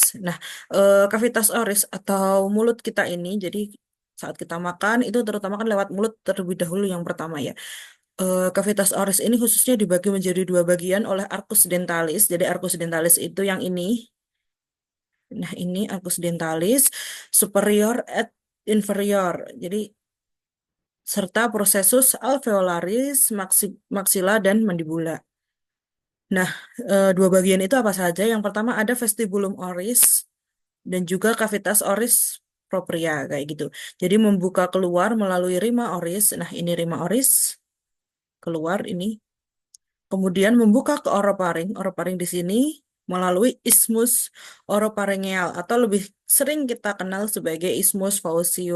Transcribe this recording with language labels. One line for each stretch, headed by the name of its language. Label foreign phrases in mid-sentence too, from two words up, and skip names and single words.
Indonesian: Nah,
Latin: kavitas oris
Indonesian: atau mulut kita ini, jadi saat kita makan itu terutama kan lewat mulut terlebih dahulu yang pertama ya.
Latin: Kavitas oris
Indonesian: ini khususnya dibagi menjadi 2 bagian oleh
Latin: arcus dentalis.
Indonesian: Jadi
Latin: arcus dentalis
Indonesian: itu yang ini. Nah, ini
Latin: arcus dentalis superior et inferior.
Indonesian: Jadi serta
Latin: processus alveolaris,
Indonesian: maxilla dan mandibula. Nah, 2 bagian itu apa saja? Yang pertama ada
Latin: vestibulum oris
Indonesian: dan juga
Latin: cavitas oris propria
Indonesian: kayak gitu. Jadi membuka keluar melalui
Latin: rima oris.
Indonesian: Nah, ini
Latin: rima oris
Indonesian: keluar ini. Kemudian membuka ke oroparing. Oroparing di sini melalui
Latin: isthmus oroparingeal
Indonesian: atau lebih sering kita kenal sebagai
Latin: isthmus faucium.